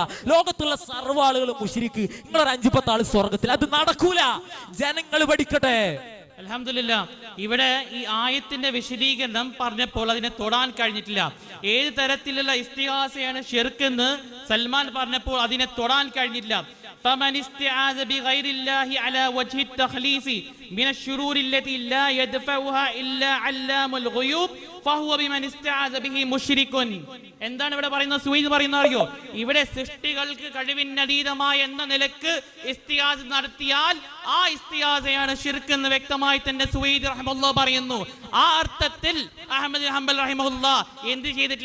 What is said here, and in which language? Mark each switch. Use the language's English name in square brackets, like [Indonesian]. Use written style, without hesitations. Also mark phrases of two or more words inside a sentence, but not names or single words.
[Malayalam] ലോകത്തുള്ള സർവ്വ ആളുകളും മുശ്രിക്ക്, നിങ്ങളൊരു 5-10 ആള് സ്വർഗത്തിൽ. അത് നടക്കൂല. ജനങ്ങൾ പഠിക്കട്ടെ. അൽഹംദുലില്ലാ, ഇവിടെ ഈ ആയത്തിന്റെ വിശദീകരണം പറഞ്ഞപ്പോൾ അതിനെ തൊടാൻ കഴിഞ്ഞിട്ടില്ല. ഏത് തരത്തിലുള്ള ഇസ്തിഗാസയാണ് ശിർക്ക് എന്ന് സൽമാൻ പറഞ്ഞപ്പോൾ അതിനെ തൊടാൻ കഴിഞ്ഞിട്ടില്ല. [Arabic] فمن استعاذ بغير الله على وجه التخليص من الشرور التي لا يدفعها إلا علام الغيوب فهو بمن استعاذ به مشرك. [Malayalam] എന്താണ് ഇവിടെ പറയുന്നത്? സുവൈദ് പറയുന്ന അറിയോ? ഇവിടെ സൃഷ്ടികൾക്ക് കഴിവിനതീതമായ എന്ന നിലക്ക് ഇസ്തിഗാസ നടത്തിയാൽ ആ ഇസ്തിഗാസയാണ് ശിർക്ക് എന്ന് വ്യക്തമായി തന്നെ സുവൈദ് റഹിമഹുല്ലാഹ് പറയുന്നു. ആ അർത്ഥത്തിൽ അഹ്മദ് ബിൻ ഹംബൽ റഹിമഹുല്ലാഹ് എന്ത് ചെയ്തിട്ടില്ല?